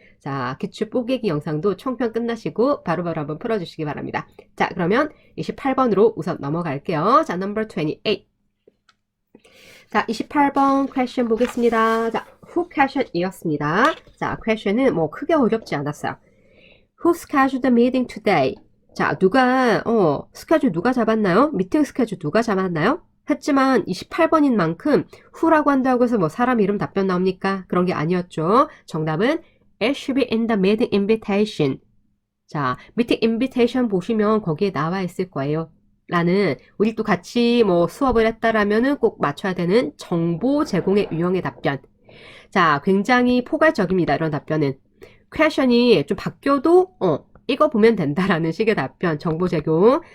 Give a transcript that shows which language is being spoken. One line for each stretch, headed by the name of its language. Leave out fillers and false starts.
Korean: 자, 기출 뽀개기 영상도 총평 끝나시고 바로바로 한번 풀어주시기 바랍니다. 자, 그러면 28번으로 우선 넘어갈게요. 자, number 28. 자, 28번 퀘션 보겠습니다. 자, who question이었습니다. 자, 퀘션은 뭐 크게 어렵지 않았어요.
English: Who scheduled the meeting today?
Korean: 자, 스케줄 누가 잡았나요? 미팅 스케줄 누가 잡았나요? 했지만 28번인 만큼 who라고 한다고 해서 뭐 사람 이름 답변 나옵니까? 그런 게 아니었죠. 정답은
English: It should be in the meeting invitation.
Korean: 자, 미팅 invitation 보시면 거기에 나와 있을 거예요. 라는 우리 또 같이 뭐 수업을 했다라면은 꼭 맞춰야 되는 정보 제공의 유형의 답변. 자, 굉장히 포괄적입니다. 이런 답변은. 퀘션이 좀 바뀌어도 이거 보면 된다라는 식의 답변, 정보 제공.